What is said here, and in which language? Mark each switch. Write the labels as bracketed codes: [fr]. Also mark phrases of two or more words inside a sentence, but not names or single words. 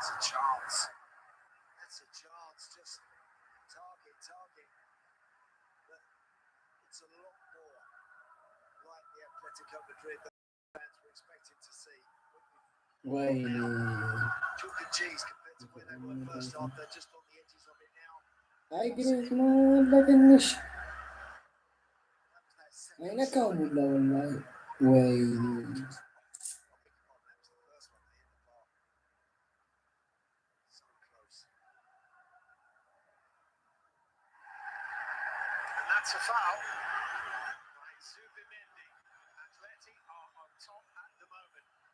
[en] That's a chance. That's a chance. It's just target. But it's a lot more like the Atletico Madrid that fans were expecting to see. [am] ወይኔ [en] Chalk and cheese compared to where they were first half. They're just on the edges of it now. [am] አይ ግሪዝማን ለትንሽ [en] That was that second [am] አይነካም [en] strike. [am] ሁላ ወላሂ ወይኔ [en] And that's a foul by Zubimendi. Atleti are on top at the moment.